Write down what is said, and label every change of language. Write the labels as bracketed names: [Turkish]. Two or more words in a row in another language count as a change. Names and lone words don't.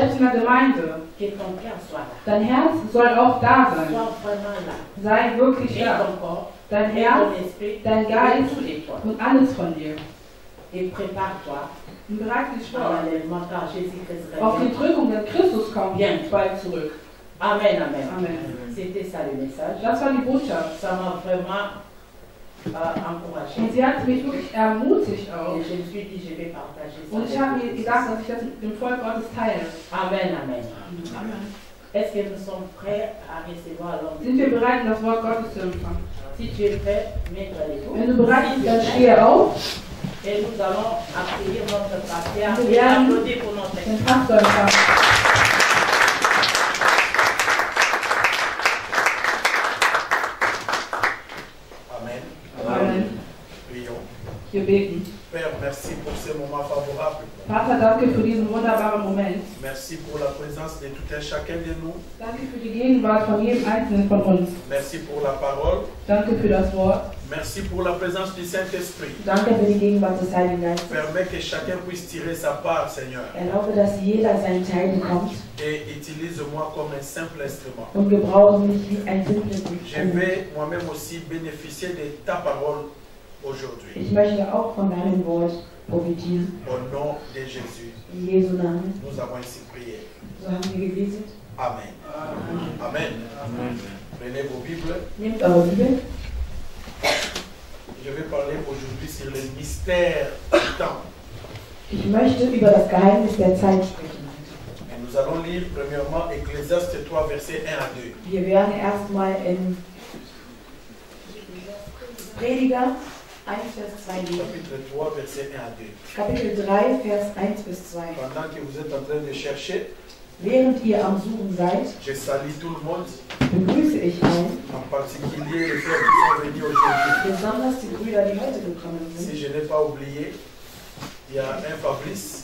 [German] Selbst in der Gemeinde. [French] que ton cœur soit là. [German] Dein Herz soll auch da sein. [French] Sois vraiment là. [German] Sei wirklich [French] Et [German] da. [French] ton corps, [German] Dein [French] et [German] Herz [French] ton esprit, [German] dein [French] et [German] Geist [French] tout de toi. [German] und alles von dir. [French] Et prépare-toi [German] Und bereite dich [French] à [German] vor [French] l'enlèvement car Jésus-Christ [German] auf die [French] revient. [German] Entrückung, denn Christus kommt bald zurück. Amen, amen. Amen. [French] C'était ça le message. [German] Das war die Botschaft. [French] Ça m'a vraiment encouragé. [German] Und sie hat mich wirklich ermutigt auch. [French] Et je me suis dit, je vais partager ça. [German] Und ich [French] avec [German] habe [French] vous. [German] mir gedacht, dass ich das mit dem Volk Gottes teile. Amen, amen. [French] Est-ce que nous sommes prêts à recevoir l'homme? [German] Sind wir bereit, das Wort Gottes zu empfangen? [French] Si tu es prêt, mets-toi debout. [German] Wenn du bereit bist, dann stehe auf, [French] Et nous allons accueillir notre pasteur [German] Wir [French] et [German] werden [French] applaudir pour notre [German] den Pastor empfangen. Amen. Amen. [French] Prions. [German] Wir beten. [French] Père, merci pour ce moment favorable. [German] Vater, danke für diesen wunderbaren Moment. [French] Merci pour la présence de tout un chacun de nous. [German] Danke für die Gegenwart von jedem Einzelnen von uns. [French] Merci pour la parole. [German] Danke für das Wort. [French] Merci pour la présence du Saint-Esprit. [German] Danke für die Gegenwart des Heiligen Geistes. [French] Permets que chacun puisse tirer sa part, Seigneur, [German] Erlaube, dass jeder seinen Teil bekommt [French] et utilise-moi comme un simple instrument. [German] und gebrauche mich wie ein simples [French] Je [German] Instrument. [French] vais moi-même aussi bénéficier de ta parole aujourd'hui. [German] Ich möchte auch von deinem Wort profitieren. [French] Au nom de Jésus, [German] In Jesu Namen. [French] nous avons ainsi prié. [German] So haben wir gebetet. [French] Amen. Amen. Prenez vos Bibles. [German] Nehmt eure Bibel. [French] Je vais parler aujourd'hui sur les mystères du temps. [German] Ich möchte über das Geheimnis der Zeit sprechen. [French] Et nous allons lire premièrement Ecclésiaste 3, versets 1 à 2. [German] Wir werden erstmal in Prediger 1, Vers 2 lesen. [French] Chapitre 3, versets 1 à 2. [German] Kapitel 3, Vers 1 bis 2. [French] Pendant que vous êtes en train de chercher, [German] Während ihr am Suchen seid, [French] je salue tout le monde, [German] begrüße ich allen, [French] en particulier les frères qui sont venus aujourd'hui. [German] besonders die Brüder, die heute gekommen [French] Si [German] sind. [French] je n'ai pas oublié, il y a un Fabrice